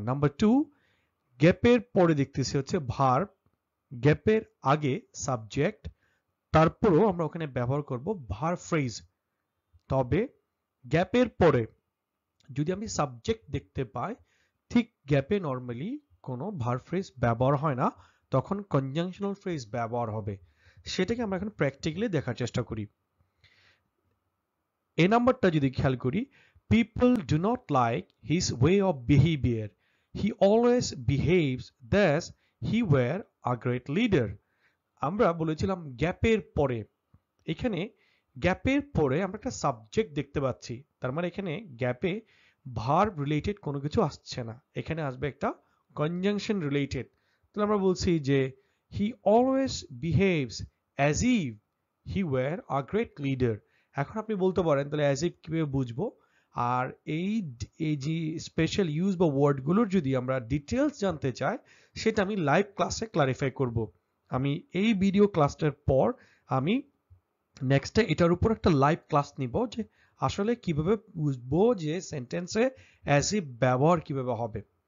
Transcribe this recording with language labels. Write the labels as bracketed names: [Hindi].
[Bangla] Number 2, গ্যাপের পরে দেখতেছি হচ্ছে ভার্ব, গ্যাপের আগে সাবজেক্ট, তারপরও আমরা ওখানে ব্যবহার করব ভার্ব ফ্রেজ। তবে গ্যাপের পরে যদি আমি সাবজেক্ট দেখতে পাই, ঠিক গ্যাপে নরমালি কোনো ভার্ব ফ্রেজ ব্যবহার হয় না, তখন কনজাংশনাল ফ্রেজ ব্যবহার হবে। সেটাকে আমরা এখন প্র্যাকটিক্যালি দেখার চেষ্টা করি। এই নাম্বারটা যদি খেয়াল করি, [English] people do not like his way of behavior, he always behaves thus, he were a great leader। [Bangla] আমরা বলেছিলাম গ্যাপের পরে, এখানে গ্যাপের পরে আমরা একটা সাবজেক্ট দেখতে পাচ্ছি, তার মানে এখানে গ্যাপে ভার্ব রিলেটেড কোনো কিছু আসছে না, এখানে আসবে একটা কনজাংশন রিলেটেড। তাহলে আমরা বলছি যে [English] he always behaves as if he were a great leader। [Bangla] এখন আপনি বলতে পারেন তাহলে as if কিভাবে বুঝবো, আর এই যে স্পেশাল ইউজ বা ওয়ার্ডগুলোর যদি আমরা ডিটেলস জানতে চাই, সেটা আমি লাইভ ক্লাসে ক্লারিফাই করব। আমি এই ভিডিও ক্লাসটার পর আমি নেক্সটে এটার উপর একটা লাইভ ক্লাস নিব, যে আসলে কিভাবে বুঝবো যে সেন্টেন্সে অ্যাজ ইফ ব্যবহার কিভাবে হবে।